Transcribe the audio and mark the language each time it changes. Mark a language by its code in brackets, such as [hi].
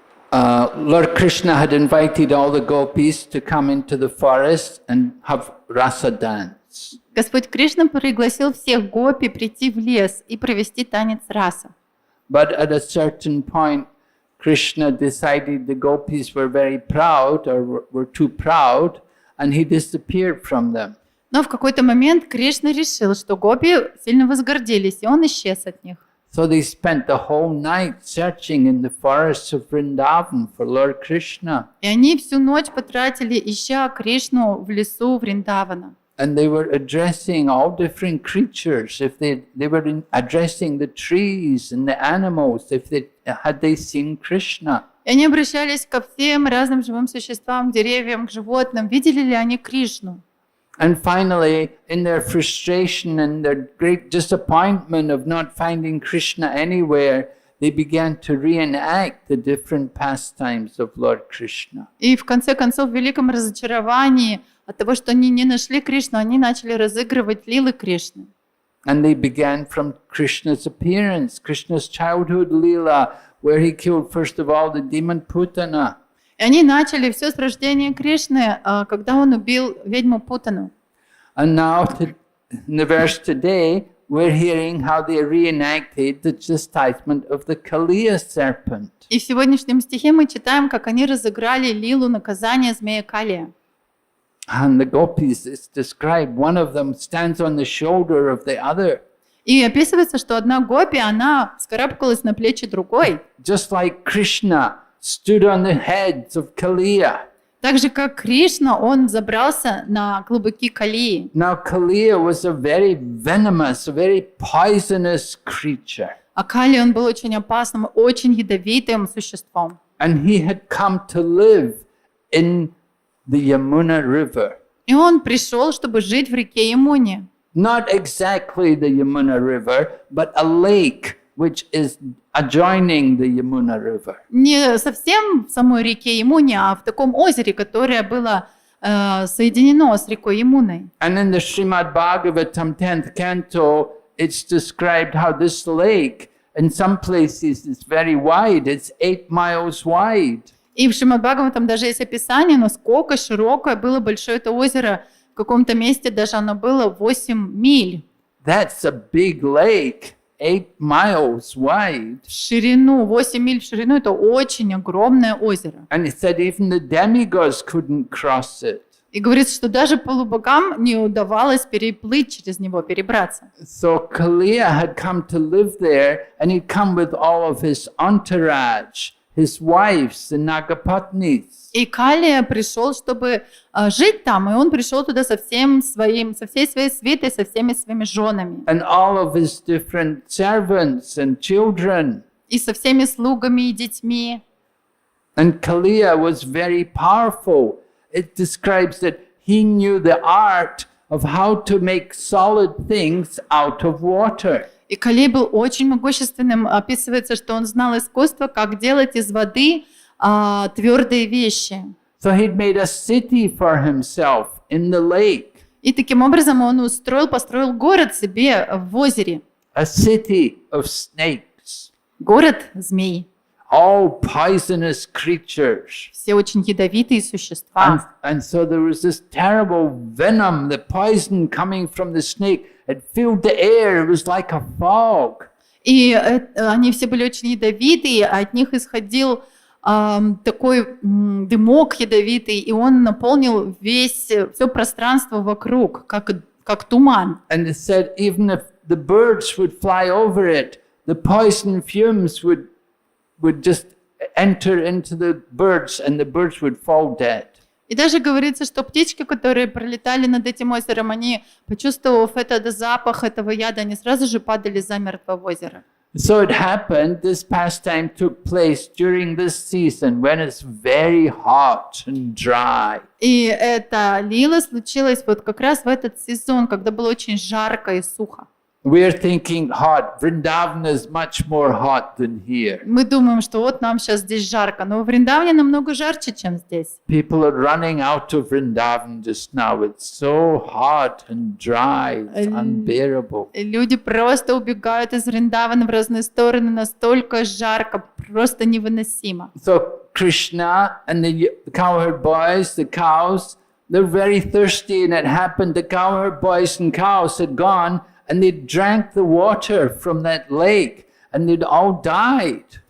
[en] Lord Krishna had invited all the gopis to come into the forest and have rasa dance. [ru] Господь Кришна пригласил всех гопи прийти в лес и провести танец раса. [en] But at a certain point, Krishna decided the gopis were very proud or were too proud, and he disappeared from them. [ru] Но в какой-то момент Кришна решил, что гопи сильно возгордились, и он исчез от них. [en] So they spent the whole night searching in the forests of Vrindavan for Lord Krishna. [ru] И они всю ночь потратили, ища Кришну в лесу Вриндавана. [en] And they were addressing all different creatures. If they were addressing the trees and the animals, had they seen Krishna. [ru] И они обращались ко всем разным живым существам, к деревьям, к животным. Видели ли они Кришну? [en] And finally, in their frustration and their great disappointment of not finding Krishna anywhere, they began to reenact the different pastimes of Lord Krishna. [ru] И в конце концов, в великом разочаровании от того, что они не нашли Кришну, они начали разыгрывать лилы Кришны. [en] And they began from Krishna's appearance, Krishna's childhood lila, where he killed first of all the demon Putana. [ru] И они начали все с рождения Кришны, когда он убил ведьму Путану. [en] And now, in the verse today, we're hearing how they reenacted the chastisement of the Kaliya serpent. [ru] И в сегодняшнем стихе мы читаем, как они разыграли лилу наказания змея Калия. [en] And the gopis, it's described, one of them stands on the shoulder of the other. [ru] И описывается, что одна гопи, она вскарабкалась на плечи другой. [en] Just like Krishna stood on the heads of Kaliya. [ru] Так же, как Кришна, он забрался на клубыки Калии. [en] Now Kaliya was a very venomous, a very poisonous creature. [ru] А Кали, он был очень опасным, очень ядовитым существом. [en] And he had come to live in the Yamuna River. [ru] И он пришел, чтобы жить в реке Ямуне. [en] Not exactly the Yamuna River, but a lake which is adjoining the Yamuna River. [ru] Не совсем в самой реке Ямуне, а в таком озере, которое было соединено с рекой Ямуной. [en] And in the Srimad Bhagavatam 10th canto, it's described how this lake, in some places, is very wide. It's 8 miles wide. [ru] И в Шримад Бхагаватам даже есть описание, насколько широкое было большое это озеро. В каком-то месте даже оно было 8 миль. [en] That's a big lake, 8 miles wide. [ru] В ширину, 8 миль в ширину, это очень огромное озеро. [en] And it said even the demigods couldn't cross it. [ru] И говорится, что даже полубогам не удавалось переплыть через него, перебраться. [en] So Kaliya had come to live there, and he'd come with all of his entourage, his wives, the Nagapatnis. [ru] И Калия пришел, чтобы жить там, и он пришел туда со всей своей свитой, со всеми своими женами. [en] And all of his different servants and children. [ru] И со всеми слугами и детьми. [en] And Kaliya was very powerful. It describes that he knew the art of how to make solid things out of water. [ru] И Калий был очень могущественным. Описывается, что он знал искусство, как делать из воды твердые вещи. [en] So he'd made a city for himself in the lake. [ru] И таким образом он построил город себе в озере. [en] A city of snakes. [ru] Город змей. [en] All poisonous creatures. [ru] Все очень ядовитые существа. [en] And so there was this terrible venom, the poison coming from the snake. It filled the air. It was like a fog. [ru] И они все были очень ядовитые, а от них исходил такой дымок ядовитый, и он наполнил все пространство вокруг, как туман. [en] And it said even if the birds would fly over it, the poison fumes would just enter into the birds, and the birds would fall dead. [ru] И даже говорится, что птички, которые пролетали над этим озером, они, почувствовав этот запах этого яда, они сразу же падали замертво в озеро. [en] So it happened, this pastime took place during this season when it's very hot and dry. [ru] И эта лила случилась вот как раз в этот сезон, когда было очень жарко и сухо. [en] We're thinking hot. Vrindavan is much more hot than here. [ru] Мы думаем, что вот нам сейчас здесь жарко, но в Вриндаване намного жарче, чем здесь. [en] People are running out of Vrindavan just now. It's so hot and dry. It's unbearable. [ru] Люди просто убегают из Вриндавана в разные стороны, настолько жарко, просто невыносимо. [en] So Krishna and the cowherd boys, the cows, they're very thirsty, and it happened the cowherd boys and cows had gone and they drank the water from that lake and they'd all died.